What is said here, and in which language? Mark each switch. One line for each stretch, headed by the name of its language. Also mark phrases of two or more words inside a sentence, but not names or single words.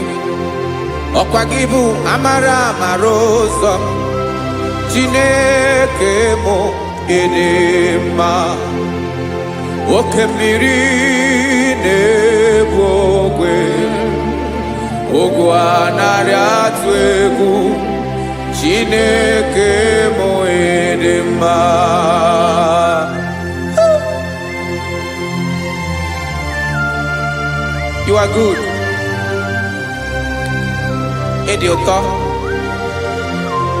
Igbo: Ọkwa gị bụ amara amara ụzọ, Chineke mụ ịdị mma. Oke mmiri na-egbu ogwe, ogwu anaghị atụ egwu, Chineke mụ ịdị mma.
English: You are good.
Igbo: Ịdị ụtọ.